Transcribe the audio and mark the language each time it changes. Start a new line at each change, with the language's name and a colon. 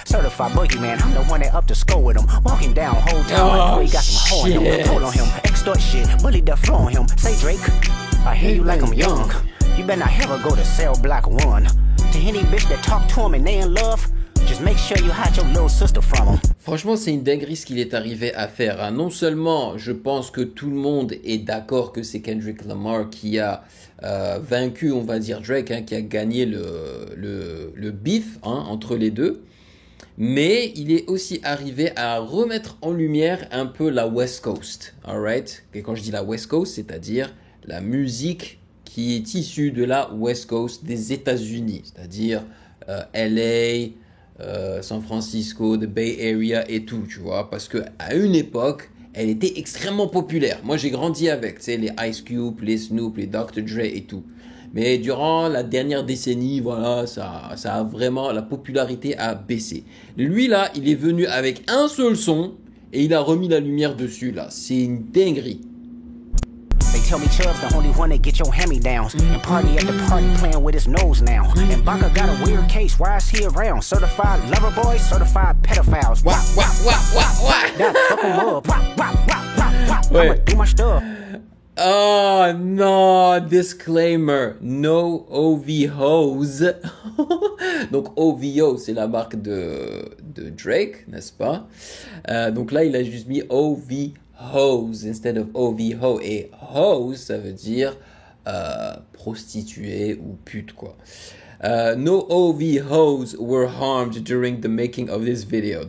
English: Certified boogeyman, I'm the one that up to score with him. Walking down whole town like he got some hoe on him. Hold on him, extort shit, bully the flow on him. Say Drake, I hear you like I'm young. You better not ever go to cell block 1. To any bitch that talk to him and they in love, just make sure you hide your little sister from him.
French: Franchement, c'est une dinguerie ce qu'il est arrivé à faire. Hein. Non seulement, je pense que tout le monde est d'accord que c'est Kendrick Lamar qui a vaincu, on va dire, Drake, hein, qui a gagné le beef entre les deux. Mais il est aussi arrivé à remettre en lumière un peu la West Coast. Alright? Et quand je dis la West Coast, c'est-à-dire la musique qui est issue de la West Coast des États-Unis. C'est-à-dire LA, San Francisco, the Bay Area et tout, tu vois. Parce qu'à une époque, elle était extrêmement populaire. Moi, j'ai grandi avec, tu sais, les Ice Cube, les Snoop, les Dr. Dre et tout. Mais durant la dernière décennie, voilà, ça a vraiment, la popularité a baissé. Lui, là, il est venu avec un seul son et il a remis la lumière dessus, là. C'est une dinguerie.
English: They tell me Chubb's the only one that get your hand-me-downs. And party at the party playing with his nose now. And Baka got a weird case, why is he around? Certified lover boys, certified pedophiles. Wah, wah, wah, wah, wah. That fuck him up. Wah, wah, wah, wah, wah. I'ma do my stuff.
French: Oh non,
English: disclaimer, no OVOs.
French: Donc OVO, c'est la marque de Drake, n'est-ce pas? Donc là, il a juste mis OVOs
English: instead of
French: OVO. Et hoes, ça veut dire prostituée ou pute, quoi.
English: No OVOs were harmed during the making of this video.